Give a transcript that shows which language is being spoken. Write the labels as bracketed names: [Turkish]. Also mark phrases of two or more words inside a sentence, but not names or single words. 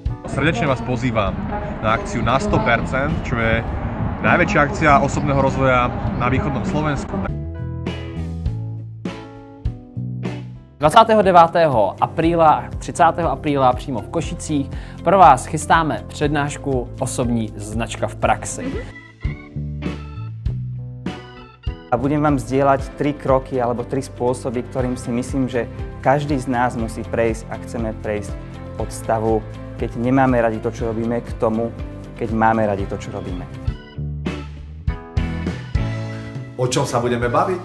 [Slovak] Srdečne vás pozývam na akciu na 100%, čo je najväčšia akcia osobného rozvoja na východnom Slovensku. 29. apríla a 30. [Czech] apríla přímo v Košicích pro vás chystáme přednášku Osobní značka v praxi. [Slovak] A budem vám zdieľať 3 kroky alebo 3 spôsoby, ktorým si myslím, že každý z nás musí prejsť, ak chceme prejsť od stavu, keď nemáme radi to, čo robíme, k tomu, keď máme radi to, čo robíme. O čom sa budeme baviť?